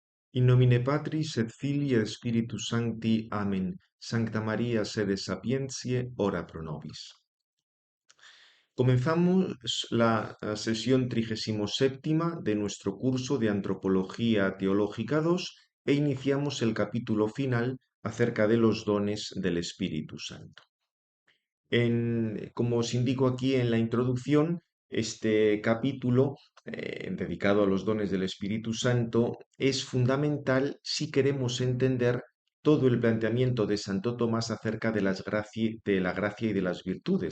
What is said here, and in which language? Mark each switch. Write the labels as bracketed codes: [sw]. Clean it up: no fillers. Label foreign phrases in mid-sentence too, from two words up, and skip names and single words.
[la] In nomine Patris et Filii et Spiritus Sancti. Amen. Sancta Maria, sede sapientiae, ora pro nobis. [es] Comenzamos la sesión 37ª de nuestro curso de Antropología Teológica 2 e iniciamos el capítulo final acerca de los dones del Espíritu Santo. Como os indico aquí en la introducción, este capítulo dedicado a los dones del Espíritu Santo es fundamental si queremos entender todo el planteamiento de Santo Tomás acerca de la gracia y de las virtudes.